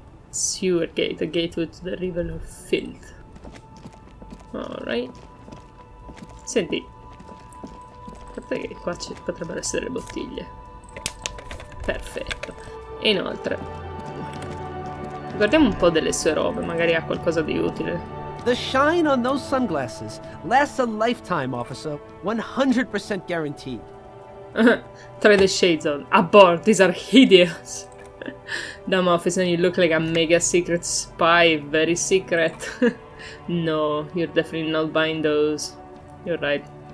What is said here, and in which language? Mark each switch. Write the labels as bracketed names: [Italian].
[English] Sewer gate, a gateway to the river of filth. Alright. [Italian] Senti. Guarda che qua ci potrebbero essere le bottiglie. Perfetto. E inoltre guardiamo un po' delle sue robe, magari ha qualcosa di utile. [English] The shine on those sunglasses lasts a lifetime, officer. 100% guaranteed. Try the shades on. Abort, these are hideous. Damn, officer, you look like a mega secret spy. Very secret. No, you're definitely not buying those. You're right.